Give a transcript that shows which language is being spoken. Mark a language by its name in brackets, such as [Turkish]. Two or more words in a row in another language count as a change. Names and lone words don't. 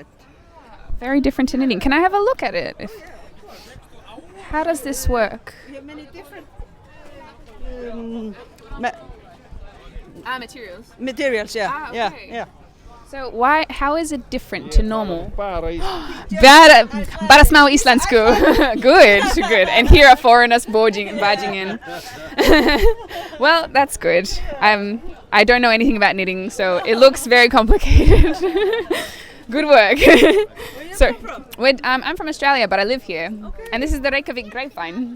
[English] Very different to knitting. Can I have a look at it? How does this work? We have many different Materials. materials. Yeah, Ah, yeah, okay. yeah. So how is it different to normal? [Icelandic] Bara smá íslensku. [English] Good. And here are foreigners barging in. Well, that's good. I don't know anything about knitting, so it looks very complicated. Good work. So, I'm from Australia, but I live here, and this is the Reykjavik grapevine.